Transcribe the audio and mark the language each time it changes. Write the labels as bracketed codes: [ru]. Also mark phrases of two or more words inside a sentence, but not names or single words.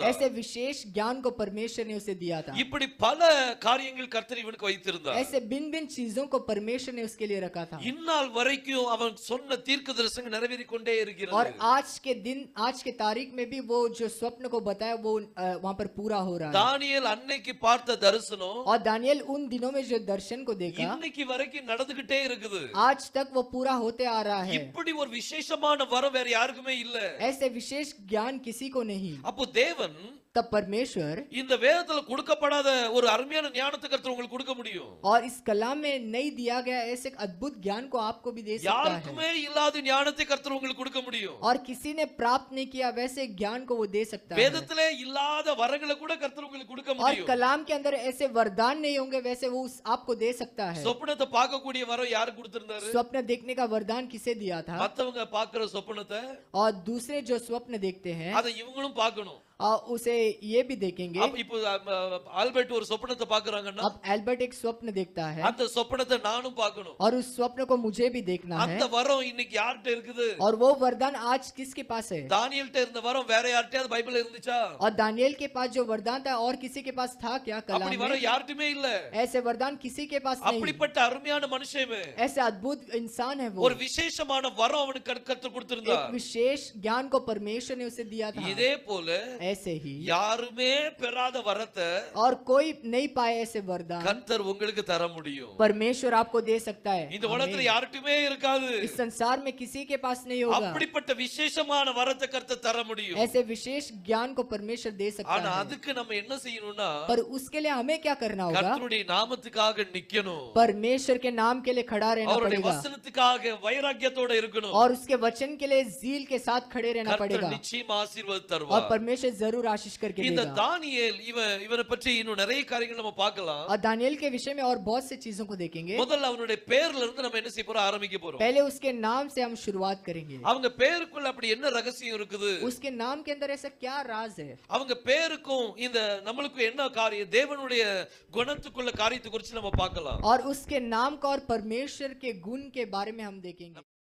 [hi] ऐसे विशेष ज्ञान को परमेश्वर ने उसे दिया था. [ta] இப்படி பல காரியங்கள் கர்த்தர் இவனுக்கு வைத்திருந்தார். [hi] ऐसे भिन्न भिन्न चीजों को परमेश्वर ने उसके लिए रखा था. [ta] இந்நாள் வரைக்கும் அவன் சொன்ன தீர்க்கதரிசனம் நிறைவேறிக் கொண்டே [hi] और [ta] இருக்கிறது. [hi] आज के दिन आज के तारीख में भी वो जो स्वप्न को बताया वो वहां पर पूरा हो रहा है. [ta] தானியேல் அன்னைக்கு பார்த்த தரிசனம் [hi] और दानियल उन दिनों में जो दर्शन को देखा [ta] இன்னைக்கு வரைக்கும் நடந்துகிட்டே இருக்குது. [hi] आज तक वो पूरा होते आ रहा है. [ta] இப்படி ஒரு விசேஷமான வரம் வேற யாருக்குமே இல்ல. [hi] ऐसे विशेष ज्ञान किसी को नहीं. [ta] அப்போ தேவன் [hi] तब परमेश्वर [ta] இந்த வேதத்துல கொடுக்கப்படாத ஒரு அருமையான ஞானத்தை கர்த்தர் உங்களுக்கு கொடுக்க முடியும். [hi] और इस कलाम में नहीं दिया गया ऐसे अद्भुत ज्ञान को आपको भी दे सकता है. [ta] யாருக்குமே இல்லாத ஞானத்தை கர்த்தர் உங்களுக்கு கொடுக்க முடியும். [hi] और किसी ने प्राप्त नहीं किया वैसे ज्ञान को वो दे सकता है। [ta] வேதத்திலே இல்லாத வரங்களை கூட கர்த்தர் உங்களுக்கு கொடுக்க [hi] और [ta] முடியும். [hi] कलाम के अंदर ऐसे वरदान नहीं होंगे वैसे वो आपको दे सकता है। [ta] சொப்பனத்தை பார்க்கக்கூடிய வரம் யாரு கொடுத்திருந்தாரு? [hi] स्वप्न देखने का वरदान किसे दिया था? [ta] மத்தவங்க பார்க்கிற சொப்பனத்தை [hi] और दूसरे जो स्वप्न देखते हैं [ta] அதை இவங்களும் பார்க்கணும். [hi] उसे ये भी देखेंगे। [ta] அப்ப இப்போ ஆல்பர்ட் ஒரு சொப்பனத்தை பார்க்கறாங்கன்னா [hi] अब एल्बर्ट एक स्वप्न देखता है [ta] அந்த சொப்பனத்தை நானும் பார்க்கணும். [hi] और उस स्वप्न को मुझे भी देखना है। [ta] அந்த வரம் இன்னைக்கு யார்கிட்ட இருக்குது? [hi] और वो वरदान आज किसके पास है? [ta] தானியேல்ட்ட இருந்த வரம் வேற யார்கிட்டயாவது பைபிள்ல இருந்துச்சா? [hi] और दानियेल के पास जो वरदान था और किसी के पास था क्या कलाम [ta] அப்படி [hi] में? [ta] வரம் யார்கிட்டமே இல்ல. [hi] ऐसे वरदान किसी के पास नहीं। [ta] அப்படிப்பட்ட அருமையான மனுஷன் [hi] ऐसे अद्भुत इंसान है वो। [ta] ஒரு விசேஷமான வரம் அவனுக்கு கர்த்தர் கொடுத்திருந்தார். [hi] एक विशेष ज्ञान को परमेश्वर ने उसे दिया था। [ta] இதே போல [hi] ऐसे ही [ta] யாருமே பெறாத வரத்தை [hi] और कोई नहीं पाए ऐसे वरदान [ta] கர்த்தர் உங்களுக்கு தர முடியும். [hi] परमेश्वर आपको दे सकता है। [ta] இந்த உலகத்துல யார்கிட்டயுமே இருக்காது. [hi] इस संसार में किसी के पास नहीं होगा। [ta] அப்படிப்பட்ட விசேஷமான வரத்தை கர்த்தர் தர முடியும். [hi] ऐसे विशेष ज्ञान को परमेश्वर दे सकता [ta] ஆனா [hi] है। [ta] அதுக்கு நம்ம என்ன செய்யணும்னா [hi] पर उसके लिए हमें क्या करना होगा? [ta] கர்த்தருடைய நாமத்துக்காக நிக்கணும். [hi] परमेश्वर के नाम के लिए खड़ा रहना [ta] அவருடைய [hi] पड़ेगा [ta] வசனத்துக்காக வைராக்கியத்தோட இருக்கணும். [hi] और उसके वचन के लिए जील के साथ खड़े रहना [ta] கர்த்தர் [hi] पड़ेगा [ta] நிச்சயம் ஆசீர்வாதம் [hi] और [ta] தருவார். [hi] परमेश्वर जरूर आशीष करके [ta] இந்த [hi] देगा। [ta] தானியேல் இவனை பற்றி இன்னும் நிறைய காரியங்கள் நம்ம பார்க்கலாம். [hi] और दानियेल के विषय में और बहुत सी चीजों को देखेंगे। [ta] முதல்ல அவனுடைய பேர்ல இருந்து நம்ம என்ன செய்ய போறோம்? ஆரம்பிக்க போறோம். [hi] पहले उसके नाम से हम शुरुआत करेंगे। [ta] அவங்க பேருக்குள்ள அப்படி என்ன ரகசியம் இருக்குது? [hi] उसके नाम के अंदर ऐसा क्या राज है? [ta] அவங்க பேருக்கும் இந்த நம்மளுக்கு என்ன காரியம் தேவனுடைய குணத்துக்குள்ள காரியத்தை குறித்து நம்ம பார்க்கலாம். [hi] और उसके नाम का और परमेश्वर के गुण के बारे में हम देखेंगे।